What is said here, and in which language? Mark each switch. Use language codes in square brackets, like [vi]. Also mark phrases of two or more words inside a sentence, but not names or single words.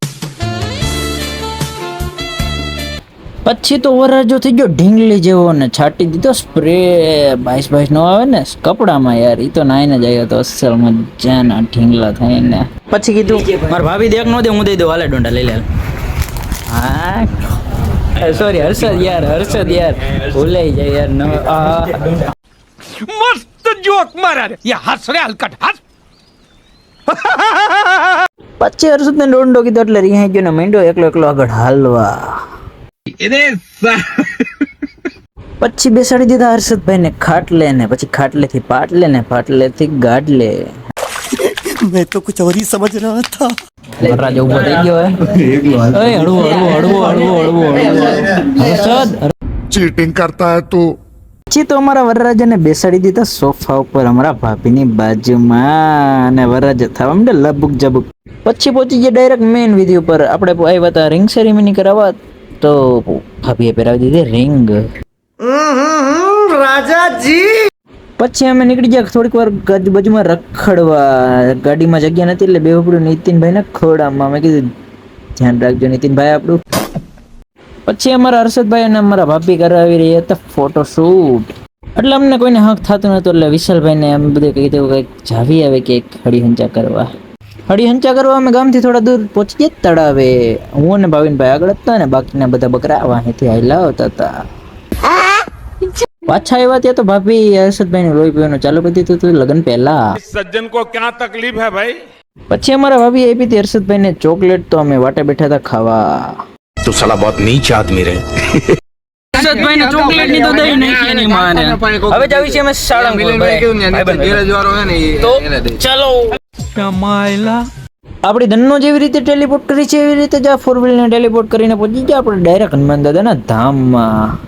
[gu] પછી તો વરરાજો થઈ ગયો ઢીંગલી જેવો ને છાંટી દીધો સ્પ્રે. બાઈસ નો આવે ને કપડામાં યાર, એ તો નાઈને જ આવ્યો તો અસલ મજાના ઢીંગલા થઈને. પછી કીધું મારા ભાભી દેખ નો દે, હું દઈ દઉં, હાલે ડોંડા લઈ લે. હા સોરી હર્ષદ યાર ભૂલાઈ જાય યાર. [hi] मस्त जोक मारा रे ये हंस रे हलकट हंस [gu] પછી હર્ષદ ને ડોંડો કીધો એટલે રિહાઈ ગયો ને માંડ્યો એકલો આગળ હાલવા. પછી બેસાડી દીધા હર્ષદભાઈ ને ખાટલે ને પછી ખાટલેથી પાટલે ને પાટલેથી ગાડલે. [hi] मैं तो कुछ और ही समझ रहा था. [gu] વરરાજ ઉભો થઈ ગયો હે. ઓય હળવું હર્ષદ. [hi] चीटिंग करता है तू. [gu] પછી તો અમારા વરરાજાને બેસાડી દીધા સોફા ઉપર અમારા ભાભીની બાજુમાં અને વરરાજ થવા માંડે લબુક જબુક. પછી પહોંચી ગયા [en] direct main [gu] વિધિ ઉપર. આપણે આવ્યા હતા [en] ring ceremony [gu] કરાવવા, તો ભાભીએ પહેરાવી દીધી રિંગ. [hi] राजा जी. [gu] પછી અમે નીકળી ગયા થોડીક વાર બાજુમાં રખડવા. ગાડીમાં જગ્યા નથી એટલે બે ઉપડું નીતિનભાઈ ના ખોડામાં. મેં કીધું ધ્યાન રાખજો નીતિનભાઈ આપણું. પછી અમારા હર્ષદભાઈ અને અમારા ભાભી કરાવી રહ્યા હતા ફોટોશૂટ. એટલે અમને કોઈને હક થતું નતું એટલે વિશાલભાઈને એમ બધું કીધું કંઈક જાવી આવે કે હળીહંચા કરવા. હળીહંચા અમે ગામથી થોડા દૂર પહોંચી ગયા તળાવે. હું અને ભાવિનભાઈ આગળ હતા ને બાકીના બધા બકરા વાંહેથી હાલ્યા આવતા હતા. પાછા આવ્યા ત્યાં તો ભાભી હર્ષદભાઈ નું લોહી પીવાનું ચાલુ કરી દીધું હતું લગ્ન પહેલા. [hi] इस सज्जन को क्या तकलीफ है भाई? [gu] પછી અમારા ભાભી આપી હતી હર્ષદભાઈ ને ચોકલેટ, તો અમે વાટે બેઠા હતા ખાવા. [hi] तू साला बहुत नीच आदमी रे. [gu] હર્ષદભાઈ ને ચોકલેટ ની તો દઈ નાખી એની માને. હવે જાવી છે અમે સાળંગપુર ભાઈ. તો ચાલો આપણી ધનનો જેવી રીતે ટેલિપોર્ટ કરી છે એવી રીતે જ આ 4 વ્હીલર ને ટેલિપોર્ટ કરીને પહોંચી ગયા આપણે ડાયરેક્ટ હનુમાન દાદાના ધામમાં.